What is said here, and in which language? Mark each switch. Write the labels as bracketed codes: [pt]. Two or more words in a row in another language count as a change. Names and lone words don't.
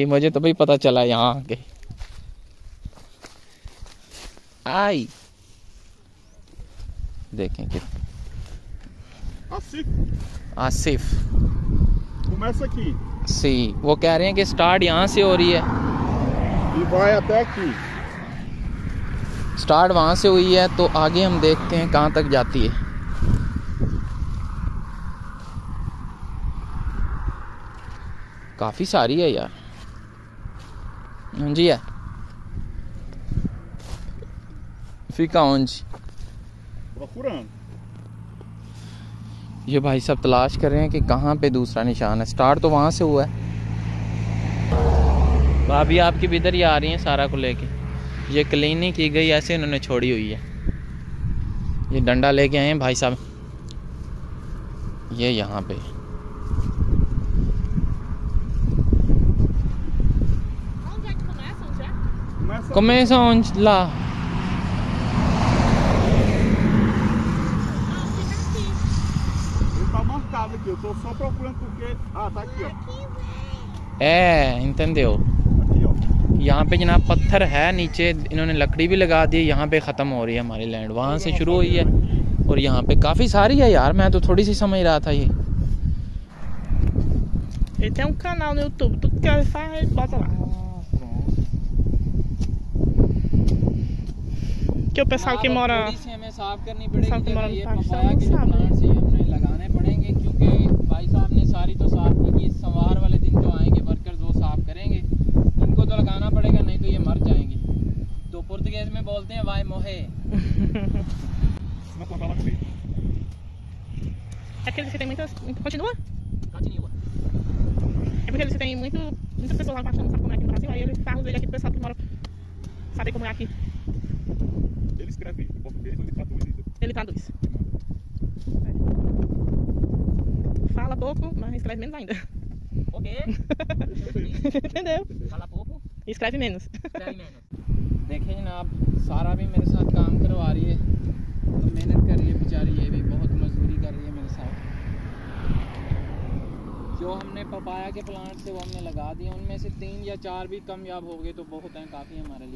[hi] मुझे तो भाई पता चला यहाँ आके। आई देखें कि आसिफ [pt] Começa aqui. [hi] सी वो कह रहे हैं कि स्टार्ट यहाँ से हो रही है, [pt] E vai até aqui. [hi] स्टार्ट वहाँ से हुई है, तो आगे हम देखते हैं कहाँ तक जाती है। काफ़ी सारी है यार। हाँ जी है [pt] fica onde? Procurando. [hi] ये भाई सब तलाश कर रहे हैं कि कहाँ पे दूसरा निशान है। स्टार्ट तो वहाँ से हुआ है। भाभी आपकी भी इधर ही आ रही हैं सारा को लेके। ये क्लीन नहीं की गई, ऐसे इन्होंने छोड़ी हुई है। ये डंडा लेके आए हैं भाई साहब, ये यहाँ पे। [pt] Começa onde? Lá. Ele tá marcado aqui, eu tô só procurando porque... Ah, tá aqui, ó. entendeu? Aqui, ó. [hi] यहाँ पे जनाब पत्थर है नीचे, इन्होंने लकड़ी भी लगा दी। यहाँ पे ख़त्म हो रही है हमारी लैंड, वहाँ से शुरू हुई है और यहाँ पे काफ़ी सारी है यार। मैं तो थोड़ी सी समझ रहा था ये। [pt] Ele tem canal no YouTube, tudo que ele faz ele bota lá. Que o pessoal que mora... [hi] हमें साफ करनी पड़ेगी, साफ मरा ये पाकिस्तान पपाया के जो साफ है। प्लांट्स हैं हमने लगाने पड़ेंगे, क्योंकि भाई साहब ने सारी तो साफ नहीं की। सोमवार वाले दिन जो आएंगे वर्कर्स वो साफ करेंगे, इनको तो लगाना पड़ेगा, नहीं तो ये मर जाएंगे। तो पुर्तगाली में बोलते हैं वाई मोहे। [pt] Não tá lá comigo. É porque você tem muitas... Continua? Continua. É porque você tem muitas pessoas lá achando que não sabe como é aqui no Brasil, aí ele faz os vídeos aqui pro pessoal que mora saber como é aqui. Ele escreve em português, ele traduz isso. Ele traduz. Fala pouco, mas escreve menos ainda. O quê? Entendeu? Fala pouco, Escreve menos. escreve menos। [hi] देखिए जनाब, सारा भी मेरे साथ काम करवा रही है, तो मेहनत कर रही है बेचारी, ये भी बहुत मजदूरी कर रही है मेरे साथ। जो हमने पपाया के प्लांट से वो हमने लगा दिए, उनमें से 3 या 4 भी कामयाब हो गए तो बहुत हैं, काफ़ी हमारे लिए।